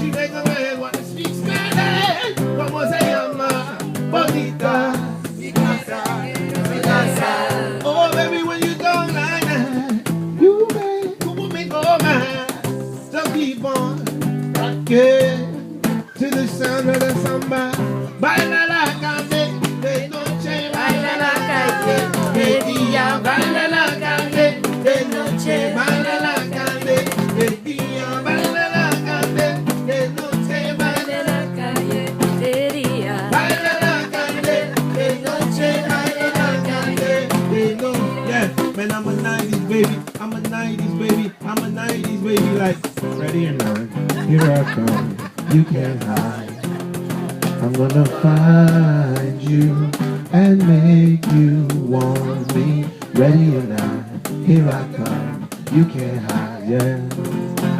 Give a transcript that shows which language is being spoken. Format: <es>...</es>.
<en>She make her head want to speak Spanish.</en> <es>Como se llama?</es> <en>Bonita. Oh baby, when you go like that, you make go mad. So keep on rocking to the sound of the samba.</en> <es>Baila la calle de noche, baila la calle de día, baila la calle de noche, baila la calle de día, baila la calle de noche, baila la calle de día, baila la calle de noche, baila la calle de noche.</es> <en>Yeah, man, I'm a 90s baby, I'm a 90s baby, I'm a 90s baby. Like, ready or not, here I come. You can't hide. I'm gonna find you and make you want me. Ready or not, here I come. You can't hide, yeah.</en>